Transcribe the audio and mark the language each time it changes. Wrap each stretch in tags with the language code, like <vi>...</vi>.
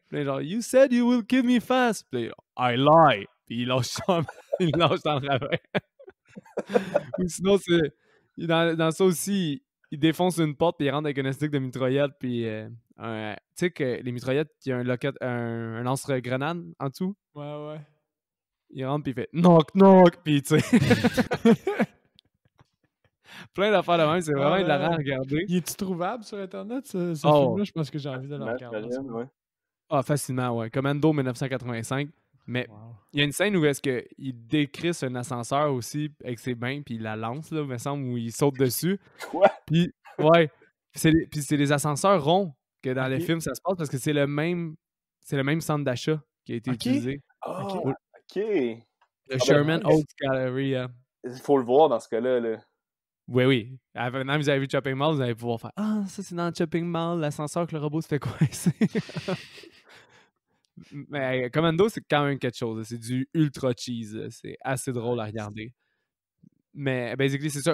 <fr>Puis genre,</fr> <en>you said you will kill me fast.</en> <fr>Puis</fr> <en>I lie.</en> <fr>Puis il lâche dans le ravin. Ou sinon, c'est dans ça aussi, il défonce une porte puis il rentre avec un stick de mitraillette. Puis tu sais que les mitraillettes, il y a un lance-grenade en dessous. Ouais. Il rentre puis il fait knock, puis tu sais. Plein d'affaires de même, c'est vraiment hilarant à regarder. Il est-tu trouvable sur Internet, ce film-là? Je pense que j'ai envie de le regarder. Ouais. Ah, facilement, ouais. Commando 1985. Mais il y a une scène où est-ce qu'il décrisse un ascenseur aussi avec ses mains, puis il la lance, là, me semble, où il saute dessus. Quoi? Puis, ouais. Puis c'est les ascenseurs ronds que dans les films, ça se passe parce que c'est le même centre d'achat qui a été utilisé. OK. Le Sherman Oaks Gallery. Il faut le voir dans ce cas-là. Là. Oui. Maintenant, vous avez vu Shopping Mall, vous allez pouvoir faire « Ah, ça, c'est dans le Shopping Mall, l'ascenseur que le robot se fait coincer. » Mais Commando, c'est quand même quelque chose. C'est du ultra cheese. C'est assez drôle à regarder. Mais basically, c'est ça.</fr>